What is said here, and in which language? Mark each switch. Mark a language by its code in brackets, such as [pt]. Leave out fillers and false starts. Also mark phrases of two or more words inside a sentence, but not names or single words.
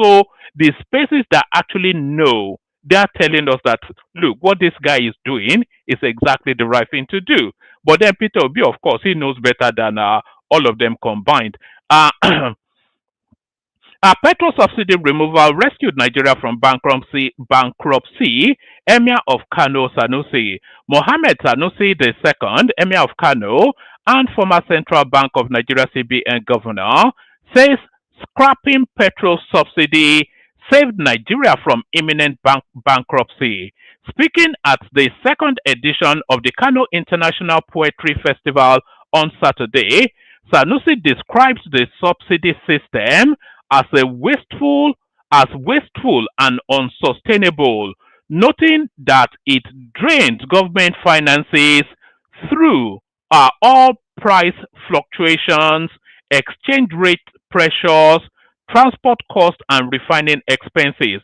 [en] So the spaces that actually know, they are telling us that, look, what this guy is doing is exactly the right thing to do. But then Peter Obi, of course, he knows better than all of them combined. Uh, petrol subsidy removal rescued Nigeria from bankruptcy. Emir of Kano Sanusi, Mohammed Sanusi II, Emir of Kano, and former Central Bank of Nigeria CBN governor, says scrapping petrol subsidy saved Nigeria from imminent bankruptcy. Speaking at the second edition of the Kano International Poetry Festival on Saturday, Sanusi describes the subsidy system as wasteful and unsustainable, noting that it drains government finances through all price fluctuations, exchange rate pressures, transport costs, and refining expenses.